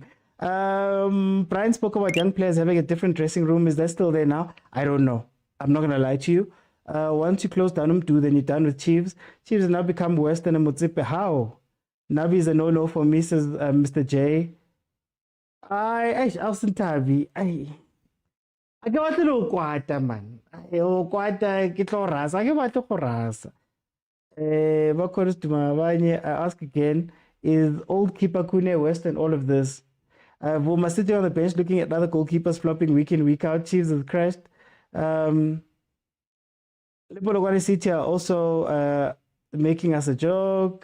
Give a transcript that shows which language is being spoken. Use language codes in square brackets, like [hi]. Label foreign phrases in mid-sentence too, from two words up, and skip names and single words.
[en] Brian spoke about young players having a different dressing room. Is that still there now? I don't know. I'm not going to lie to you. Once you close down then you're done with Chiefs. Chiefs have now become worse than a Motsepe. How? Nabi is a no-no for me, says Mr. [tn] J. I ke batla lo kwata man. O kwata ke tlo rasa. Ke batla go rasa. [en] I ask again, is old keeper Kune worse than all of this? Vuma sitting on the bench looking at other goalkeepers flopping week in, week out. Chiefs have crashed. POLOKWANE City are also making us a joke.